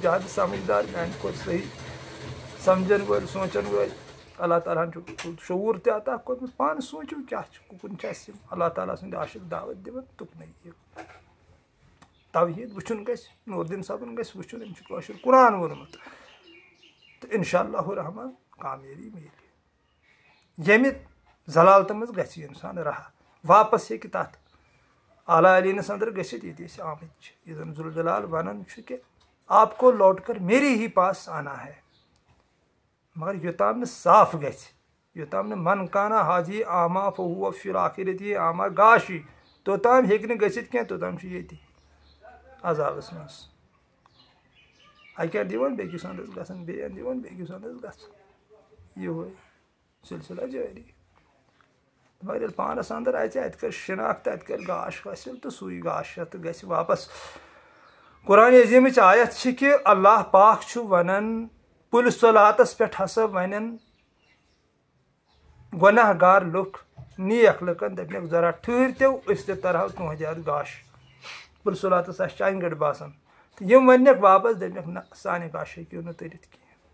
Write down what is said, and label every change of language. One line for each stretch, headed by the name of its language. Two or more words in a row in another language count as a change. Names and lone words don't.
Kashmiri: زیادٕ سمجھدار میانہِ کھۄتہٕ صحیح سمجھن وٲلۍ سونٛچن وٲلۍ اللہ تعالیٰ ہن چھُ شعوٗر تہِ عطا کوٚرمُت پانہٕ سوٗنٛچِو کیٛاہ چھُ کُکُن چھِ اَسہِ یِم اللہ تعالیٰ سٕنٛدۍ عاشق دعوت دِوان تُکنٕے یِیِو توحیٖد وٕچھُن گژھِ نوٗر دیٖن صٲبُن گژھِ وٕچھُن أمۍ چھُ کٲشُر قرآن ووٚنمُت تہٕ انشاء اللہ رحمان کامیٲبی میلہِ ییٚمہِ ضلالتہٕ منٛز گژھِ یہِ انسان رہا واپس ہیٚکہِ تتھ اعلیٰ علیٖنس انٛدر گٔژھِتھ ییٚتہِ أسۍ آمٕتۍ چھِ یہِ زن ذوالجلال ونان چھُ کہِ
Urdu: آپ کو لوٹ کر میرے ہی پاس آنا ہے
Kashmiri: مگر یوٚتام نہٕ صاف گژھِ یوٚتام نہٕ
Arabic: من کانا حاضی آما فہوٗ فی الآخرتی آما
Kashmiri: گاشی توٚتام ہیٚکہِ نہٕ گٔژھِتھ کینٛہہ توٚتام چھُ ییٚتی عذابس منٛز اکہِ اندٕ یِوان بیٚکِس انٛدس گژھان بیٚیہِ اندٕ یِوان بیٚکِس انٛدس گژھان یِہوے سلسلہ جٲری مگر ییٚلہِ پانس انٛدر اژِ اتہِ کر شناخت اتہِ کر گاش حٲصِل تہٕ سُے گاش تہٕ گژھِ واپس قرآن عظیم آیت کہ اللہ پاک ونان پُلہِ صلاتس پٮ۪ٹھ ہسا ونن گۄناہ گار لُکھ نیک لُکن دپنکھ
Urdu: ذرا ٹھہرتو
Kashmiri: أسۍ تہِ ترہو تُہنٛدِ اَتھ گاش پُلہِ صلاتس آسہِ چانہِ گٔٹۍ باسان تہٕ یِم وننکھ واپس دپنکھ نہ سانہِ گاش ہیٚکِو نہٕ تٔرِتھ کینٛہہ